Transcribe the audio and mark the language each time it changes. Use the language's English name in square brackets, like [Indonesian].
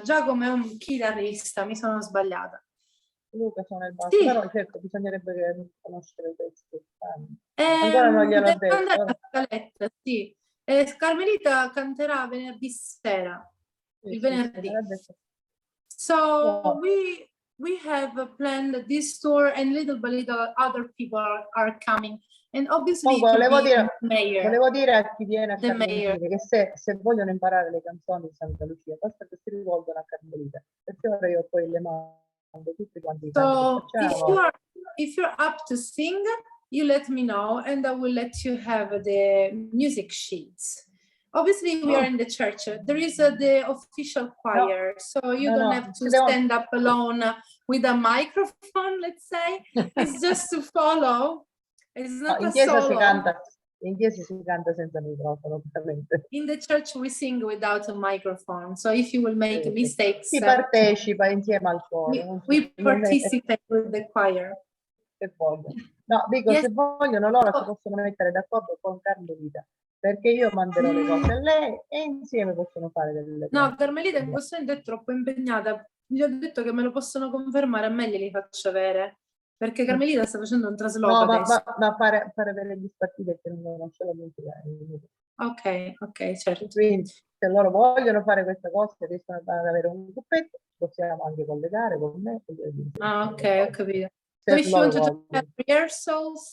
[Italian] Giacomo è un chitarrista, mi sono sbagliata. Luca suona il basso, però certo, bisognerebbe conoscere i testi. Ancora non gliel'ho detto. Sì. Carmelita canterà venerdì sera. Il venerdì. [English] So we have planned this tour, and little by little other people are coming, and obviously [Italian] volevo dire a chi viene a Carlentini che se vogliono imparare le canzoni di Santa Lucia basta che si rivolgono a Carmelita, perché ora io poi le mando tutti quanti i canti che facciamo. [English] If you're up to sing, you let me know and I will let you have the music sheets. obviously we are in the church. There is the official choir, so you don't have to stand up alone with a microphone, let's say. It's just to follow. It's not a solo. [Italian] In chiesa si canta senza microfono, ovviamente. [English] In the church we sing without a microphone, so if you will make mistakes, [Italian] Si partecipa insieme al coro. [English] we participate with the choir. [Italian] Se vogliono. No, dico, se vogliono loro si possono mettere d'accordo con Carmelita, perché io manderò le cose a lei e insieme possono fare delle cose. No, Carmelita in questo momento è troppo impegnata. Gli ho detto che me lo possono confermare, a me glieli faccio avere. Perché Carmelita sta facendo un trasloco adesso. Ma fare avere gli spartiti che non ce la Ok, certo. Quindi se loro vogliono fare questa cosa, riescono ad avere un gruppetto, possiamo anche collegare con me. Ok, ho capito. [English] So if you want to have rehearsals,